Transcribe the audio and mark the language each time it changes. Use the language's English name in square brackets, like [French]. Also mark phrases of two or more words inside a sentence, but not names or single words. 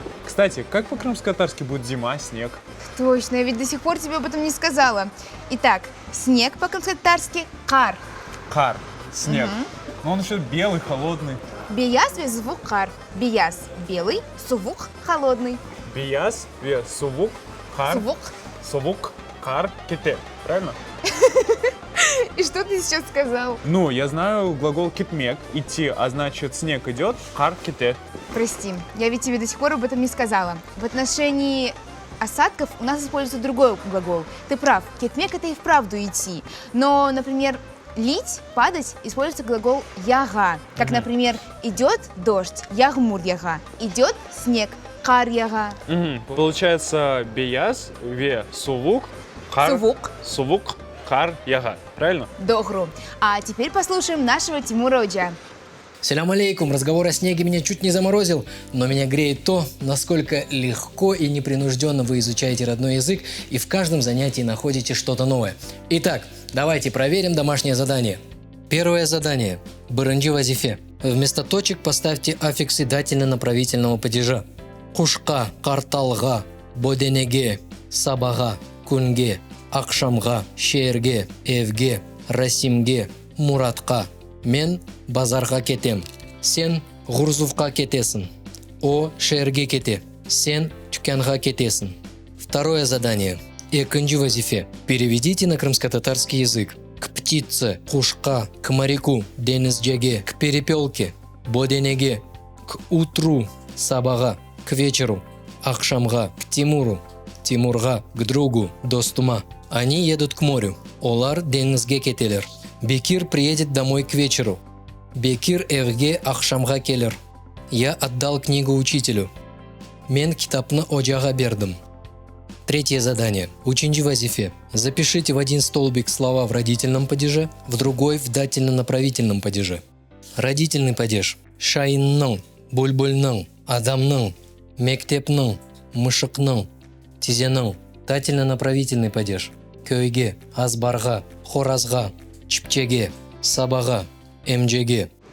[Russian] Кстати, как по-крымско-татарски будет зима, снег? Точно, я ведь до сих пор тебе об этом не сказала. Итак, снег по-крымско-татарски кар. Кар, снег. Но он еще белый, холодный. [Crimean Tatar] Бияс ве звук кар. [Russian] Бияс белый, сувук холодный. [Crimean Tatar] Бияс, ве, сувук, кар, Сувук. сувук, кар, ките. [Russian] Правильно? И что ты сейчас сказал? Ну, я знаю глагол китмек, идти, а значит снег идет, [Crimean Tatar] кар, ките. [Russian] Прости, я ведь тебе до сих пор об этом не сказала. В отношении осадков у нас используется другой глагол. Ты прав, кетмек это и вправду идти. Но, например, лить, падать, используется глагол яга. Как, например, идет дождь, [Crimean Tatar] ягмур яга. [Russian] Идет снег, [Crimean Tatar] кар яга. [Russian] Получается, [Crimean Tatar] бияс, ве, сувук, кар, Сувук. сувук, кар, яга. Правильно? Догру. [Russian] А теперь послушаем нашего Тимура Оджа. [Crimean Tatar] Салям алейкум. [Russian] Разговор о снеге меня чуть не заморозил, но меня греет то, насколько легко и непринужденно вы изучаете родной язык и в каждом занятии находите что-то новое. Итак, давайте проверим домашнее задание. Первое задание. [Crimean Tatar] Бырынджи вазифе. [Russian] Вместо точек поставьте аффиксы дательно-направительного падежа. [Crimean Tatar] Кушка, карталга, боденеге, сабага, кунге, акшамга, шерге, эвге, расимге, муратка. Мен базарға кетем. Сен ғурзувқа кетесің. О шерге кете. Сен түкәнға кетесің. [Russian] Второе задание. [Crimean Tatar] Экинджи вазифе. [Russian] Переведите на крымско-татарский язык. К птице, кушка, к моряку, денизджеге, к перепелке, боденеге, к утру, сабаға, к вечеру, акшамға, к Тимуру, Тимурға, к другу, достума. Они едут к морю. [Crimean Tatar] Олар денизге кетелер. [Russian] Бекир приедет домой к вечеру. [Crimean Tatar] Бекир эвге акшамға келер. [Russian] Я отдал книгу учителю. [Crimean Tatar] Мен китапны оджаға бердім. [Russian] Третье задание. [Crimean Tatar] Учинджи вазифе. [Russian] Запишите в один столбик слова в родительном падеже, в другой в дательно-направительном падеже. Родительный падеж. [Crimean Tatar] Шайынның, бульбульның, адамның, мектепның, мышықның, тизенің. [Russian] Дательно-направительный падеж. [Crimean Tatar] Көйге, азбарға, хоразға, чіпчеге, сабаға, эмджеге.